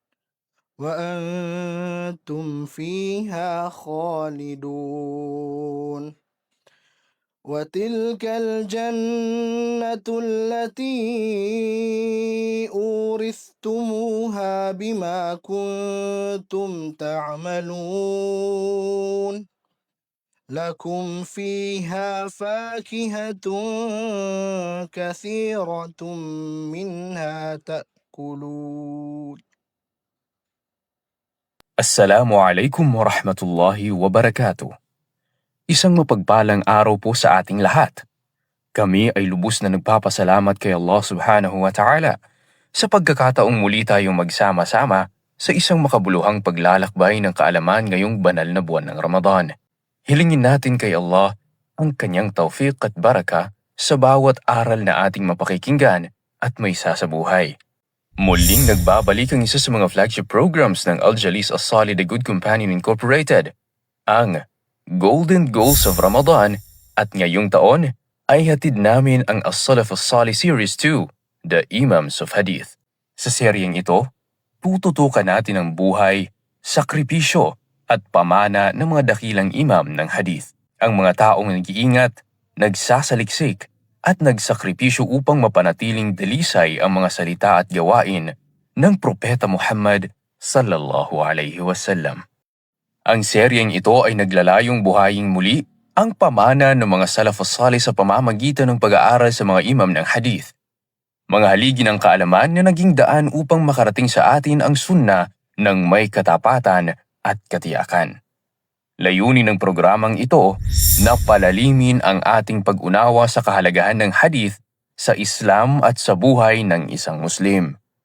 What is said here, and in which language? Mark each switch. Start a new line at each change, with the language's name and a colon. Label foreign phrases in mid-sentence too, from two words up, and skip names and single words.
Arabic: وأنتم فيها خالدون وتلك الجنة التي أورثتموها بما كنتم تعملون لكم فيها فاكهة كثيرة منها تأكلون. السلام عليكم ورحمة الله وبركاته.
Filipino: Isang mapagpalang araw po sa ating lahat. Kami ay lubos na nagpapasalamat kay Allah
Arabic: سبحانه وتعالى
Filipino: sa pagkakataong muli tayong magsama-sama sa isang makabuluhang paglalakbay ng kaalaman ngayong banal na buwan ng Ramadan. Hilingin natin kay Allah ang kanyang tawfiq at baraka sa bawat aral na ating mapakikinggan at may sasabuhay. Muling nagbabalik ang isa sa mga
English: flagship programs
Filipino: ng Al-Jalis As-Salih The Good Companion Incorporated, ang Golden Goals of Ramadan, at ngayong taon ay hatid namin ang As-Salaf As-Salih Series 2, The Imams of Hadith. Sa seryeng ito, tututukan natin ang buhay, sakripisyo at pamana ng mga dakilang imam ng hadith. Ang mga taong nag-iingat, nagsasaliksik, at nagsakripisyo upang mapanatiling dalisay ang mga salita at gawain ng Propeta Muhammad
Arabic: صلى الله عليه وسلم.
Filipino: Ang seryeng ito ay naglalayong buhayin muli ang pamana ng mga
Arabic: السلف الصالح
Filipino: sa pamamagitan ng pag-aaral sa mga imam ng hadith. Mga haligi ng kaalaman na naging daan upang makarating sa atin ang sunna ng may katapatan at katiyakan. Layunin ng programang ito na palalimin ang ating pag-unawa sa kahalagahan ng hadith sa Islam at sa buhay ng isang Muslim.